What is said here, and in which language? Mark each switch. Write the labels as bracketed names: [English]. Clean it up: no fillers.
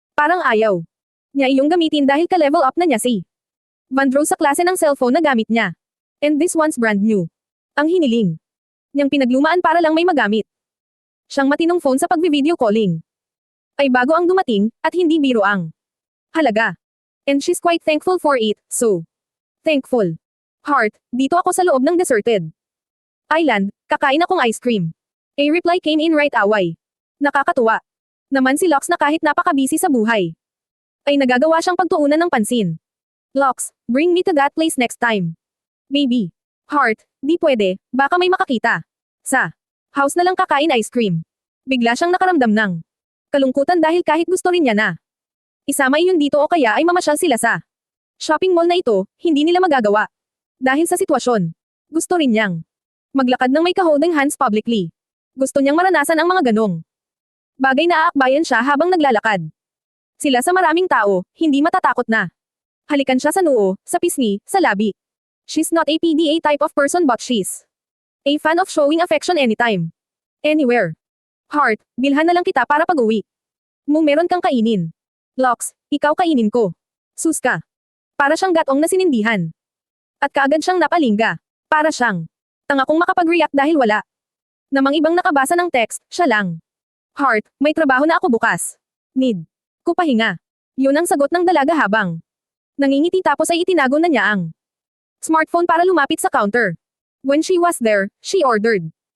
[Filipino] Parang ayaw niya iyong gamitin dahil ka-level up na niya si Vandro sa klase ng cellphone na gamit niya. [English] And this one's brand new. [Filipino] Ang hiniling niyang pinaglumaan para lang may magamit siyang matinong phone sa pagbi-video calling ay bago ang dumating, at hindi biro ang halaga. [English] And she's quite thankful for it, so thankful. [Filipino] Heart, dito ako sa loob ng Deserted Island, kakain akong ice cream. [English] A reply came in right away. [Filipino] Nakakatuwa naman si Locke na kahit napaka-busy sa buhay ay nagagawa siyang pagtuunan ng pansin. [English] Locke, bring me to that place next time. Baby. Heart, [Filipino] di pwede, baka may makakita sa House na lang kakain ice cream. Bigla siyang nakaramdam ng kalungkutan dahil kahit gusto rin niya na isama iyon dito o kaya ay mamasyal sila sa shopping mall na ito, hindi nila magagawa. Dahil sa sitwasyon, gusto rin niyang maglakad ng may ka-holding hands publicly. Gusto niyang maranasan ang mga ganong bagay na aakbayan siya habang naglalakad. Sila sa maraming tao, hindi matatakot na halikan siya sa noo, sa pisngi, sa labi. [English] She's not a PDA type of person but she's a fan of showing affection anytime. Anywhere. [Filipino] Heart, bilhan na lang kita para pag-uwi. Meron kang kainin. Lox, ikaw kainin ko. Sus ka. Para siyang gatong na sinindihan. At kaagad siyang napalingga. Para siyang tanga kung makapag-react dahil wala namang ibang nakabasa ng text, siya lang. Heart, may trabaho na ako bukas. Need ko pahinga. Yun ang sagot ng dalaga habang nangingiti tapos ay itinago na niya ang smartphone para lumapit sa counter. [English] When she was there, she ordered.